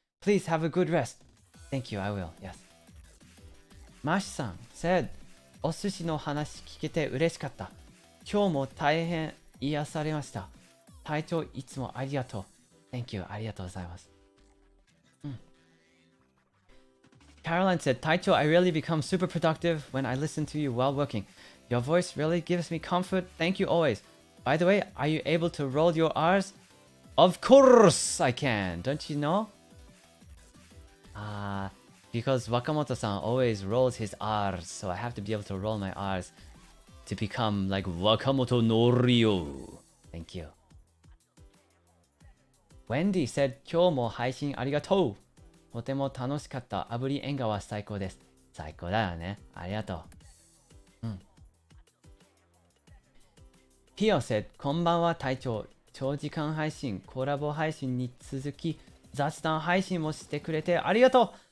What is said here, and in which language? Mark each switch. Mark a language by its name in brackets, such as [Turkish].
[English] Please have a good rest. Thank you, I will. Yes. [Japanese] マシさん、said お寿司の話聞けて嬉しかった。今日も大変癒されました。隊長いつもありがとう。 [English] Thank you. [Japanese] ありがとうございます。 [English] Caroline said, Taicho, I really become super productive when I listen to you while working. Your voice really gives me comfort. Thank you always. By the way, are you able to roll your R's? Of course I can. Don't you know? Because Wakamoto-san always rolls his R's, so I have to be able to roll my R's to become like Wakamoto no Ryo. Thank you. [Japanese] Wendy said, 今日も配信ありがとう。とても楽しかった。アブリ縁側最高です。最高だよね。ありがとう。ピオ said、こんばんは隊長。長時間配信、コラボ配信に続き、雑談配信もしてくれてありがとう。